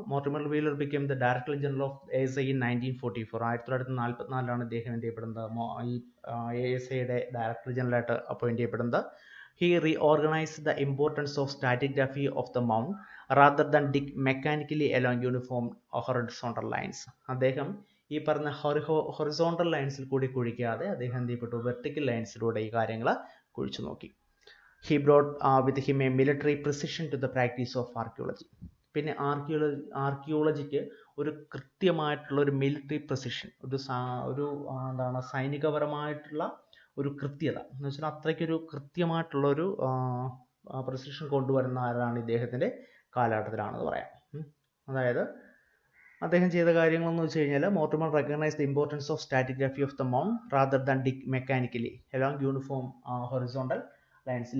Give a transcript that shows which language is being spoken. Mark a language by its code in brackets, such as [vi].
[en] Mortimer Wheeler became the director general of ASI in 1944. [ml] 1944 അദ്ദേഹം എന്ത് ചെയ്യപ്പെടുന്നത്, ഈ ASIയുടെ ഡയറക്ടർ ജനറലായിട്ട് അപ്പോയിൻറ്റ് ചെയ്യപ്പെടുന്നത്. [en] He reorganized the importance of stratigraphy of the mound rather than dig mechanically along uniform horizontal lines. [ml] അദ്ദേഹം ഈ പറഞ്ഞ horizontal ലൈൻസിൽ കൂടി കുഴിക്കാതെ അദ്ദേഹം എന്ത് ചെയ്യപ്പെട്ടു, വെർട്ടിക്കൽ ലൈൻസിലൂടെ ഈ കാര്യങ്ങൾ കുഴിച്ചു നോക്കി. [en] He brought with him a military precision to the practice of archaeology. [ml] പിന്നെ ആർക്കിയോളജിക്ക് ഒരു കൃത്യമായിട്ടുള്ള ഒരു മിലിറ്ററി പ്രസിഷൻ, ഒരു എന്താണ്, സൈനികപരമായിട്ടുള്ള ഒരു കൃത്യത എന്ന് വെച്ചാൽ അത്രയ്ക്കൊരു കൃത്യമായിട്ടുള്ളൊരു പ്രസിഷൻ കൊണ്ടുവരുന്ന ആരാണ്? ഇദ്ദേഹത്തിൻ്റെ കാലഘട്ടത്തിലാണെന്ന് പറയാം. അതായത് അദ്ദേഹം ചെയ്ത കാര്യങ്ങളെന്ന് വെച്ച് കഴിഞ്ഞാൽ, [en] Mortimer recognise the importance of stratigraphy of the mound rather than dig mechanically along uniform horizontal lines.